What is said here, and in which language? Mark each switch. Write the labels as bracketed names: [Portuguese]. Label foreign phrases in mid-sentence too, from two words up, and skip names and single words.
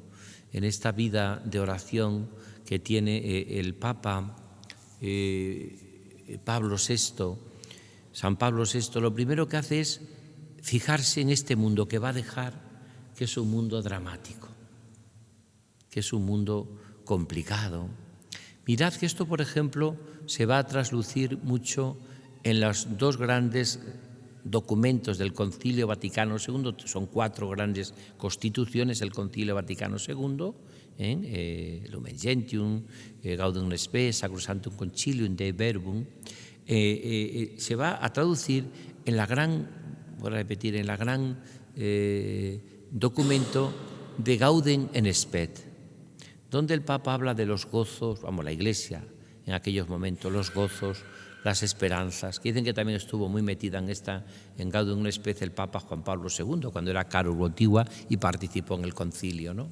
[Spanish] En esta vida de oración que tiene el Papa Pablo VI, San Pablo VI, lo primero que hace es fijarse en este mundo que va a dejar, que es un mundo dramático, que es un mundo complicado. Mirad que esto, por ejemplo, se va a traslucir mucho en los dos grandes documentos del Concilio Vaticano II, son 4 grandes constituciones del Concilio Vaticano II, Lumen Gentium, Gaudium et Spes, Sacrosanctum Concilium Dei Verbum, se va a traducir en la gran, voy a repetir, en la gran documento de Gaudium et Spes, donde el Papa habla de los gozos, la Iglesia en aquellos momentos, los gozos, las esperanzas, que dicen que también estuvo muy metida en Gaudium et Spes el Papa Juan Pablo II, cuando era caro Votiva y participó en el concilio, ¿no?